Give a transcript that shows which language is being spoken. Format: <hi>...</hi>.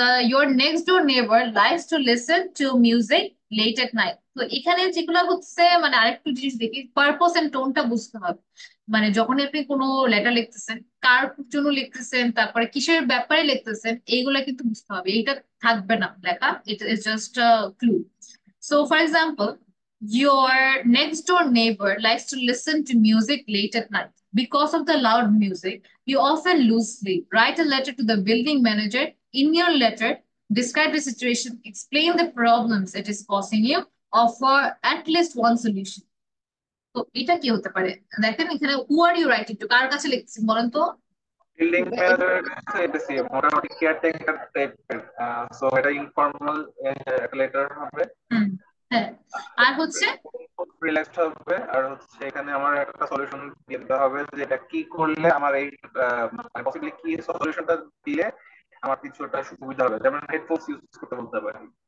<en>Your next door neighbour likes to listen to music late at night.</en> <bn>তো এখানে যেগুলো হচ্ছে মানে আরেকটু জিনিস দেখি, পারপোজ এন্ড টোনটা বুঝতে হবে। মানে যখন আপনি কোনো লেটার লিখতেছেন, কার জন্য লিখতেছেন, তারপরে কিসের ব্যাপারে লিখতেছেন, এইগুলা কিন্তু বুঝতে হবে। এইটা থাকবে না লেখা,</bn> <en>It is just a clue. So for example, your next door neighbor likes to listen to music late at night. Because of the loud music, you often lose sleep. Write a letter to the building manager. In your letter, describe the situation, explain the problems it is causing you, offer at least one solution.</en> <bn>তো এটা কি হতে পারে? দেখেন এখানে</bn> <en>who are you writing to,</en> <bn>কার কাছে লিখছেন বলেন তো? বিল্ডিং ম্যানেজারের কাছে এটা সেম, মোটামুটি কেয়ারটেকার টাইপের। সো এটা ইনফর্মাল একটা লেটার হবে। হ্যাঁ, আর হচ্ছে রিল্যাক্সড হবে, আর হচ্ছে এখানে আমার একটা সলিউশন দিতে হবে যে এটা কি করলে আমার এই পসিবলি কি সলিউশনটা দিলে আমার কিছুটা সুবিধা হবে, যেমন হেডফোনস ইউজ করতে বলতে পারি।</bn>